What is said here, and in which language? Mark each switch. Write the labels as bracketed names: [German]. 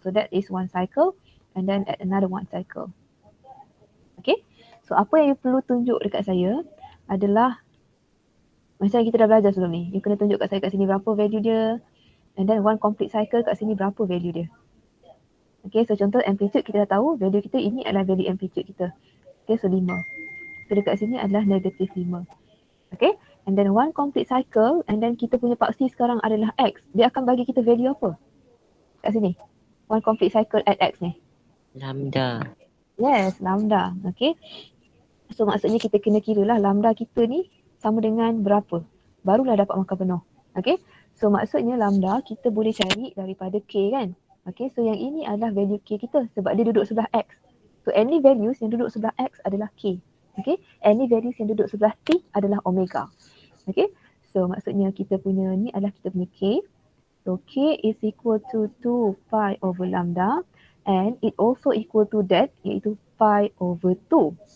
[English] So that is 1 cycle and then add another 1 cycle. Okay. [Malay] So apa yang you perlu tunjuk dekat saya adalah macam kita dah belajar sebelum ni. You kena tunjuk kat saya kat sini berapa value dia. [English] And then 1 complete cycle [Malay] kat sini berapa value dia. Okay, so contoh amplitude kita dah tahu value kita ini adalah value amplitude kita. Okay, so 5. So dekat sini adalah negatif 5. [English] Okay, and then 1 complete cycle and then [Malay] kita punya paksi sekarang adalah x. Dia akan bagi kita value apa? Kat sini. [English] 1 complete cycle at x [Malay] ni. Lambda. Yes, lambda. Okay. So maksudnya kita kena kira lah lambda kita ni sama dengan berapa. Barulah dapat markah penuh. [English] Okay. [Malay] So maksudnya lambda kita boleh cari daripada k kan. Okay, so yang ini adalah value k kita sebab dia duduk sebelah x. [English] So any values [Malay] yang duduk sebelah x adalah k. Okay, [English] any values [Malay] yang duduk sebelah t adalah omega. Okay, so maksudnya kita punya ni adalah kita punya k. [English] So k is equal to 2 pi over lambda and it also equal to that iaitu pi over 2.